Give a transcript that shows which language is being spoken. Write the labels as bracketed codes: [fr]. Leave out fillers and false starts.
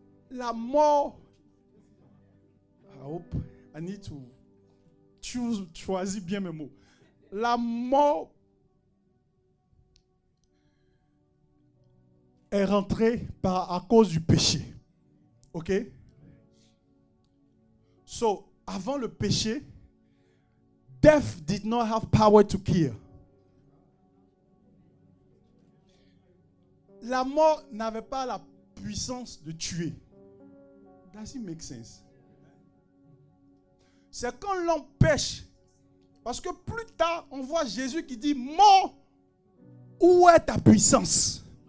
[fr] La mort... [en] I hope I need to [fr] choisir bien mes mots. La mort est rentrée à cause du péché. OK? [en] So, [fr] avant le péché, [en] death did not have power to kill. [fr] La mort n'avait pas la puissance de tuer. [en] Does it make sense? [fr] C'est quand l'homme pêche. Parce que plus tard, on voit Jésus qui dit, mort, où est ta puissance?